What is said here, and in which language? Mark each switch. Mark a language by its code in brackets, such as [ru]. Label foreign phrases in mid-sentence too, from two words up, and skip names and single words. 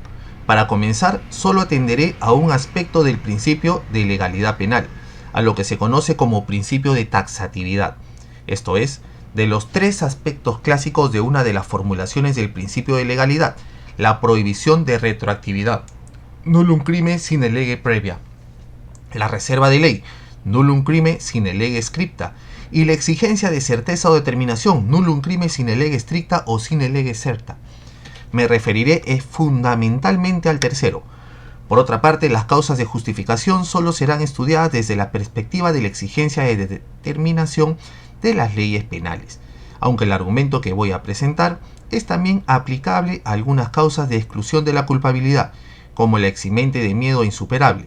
[es] Para comenzar, solo atenderé a un aspecto del principio de legalidad penal, a lo que se conoce como principio de taxatividad. Esto es, de los tres aspectos clásicos de una de las formulaciones del principio de legalidad: la prohibición de retroactividad, [la] nullum crime sine lege previa; [es] la reserva de ley, [la] nullum crime sine lege scripta; [es] y la exigencia de certeza o determinación, [la] nullum crime sine lege stricta o sine lege certa. [es] Me referiré fundamentalmente al tercero. Por otra parte, las causas de justificación solo serán estudiadas desde la perspectiva de la exigencia de determinación de las leyes penales, aunque el argumento que voy a presentar es también aplicable a algunas causas de exclusión de la culpabilidad, como la eximente de miedo insuperable.